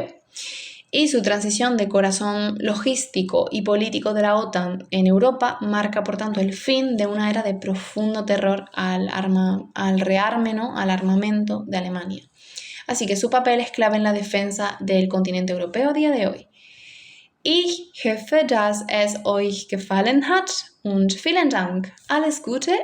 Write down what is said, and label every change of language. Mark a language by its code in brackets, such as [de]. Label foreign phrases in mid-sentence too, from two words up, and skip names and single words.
[es] Y su transición de corazón logístico y político de la OTAN en Europa marca, por tanto, el fin de una era de profundo terror al rearme, al armamento de Alemania. Así que su papel es clave en la defensa del continente europeo a día de hoy. [de] Ich hoffe, dass es euch gefallen hat und vielen Dank. Alles Gute!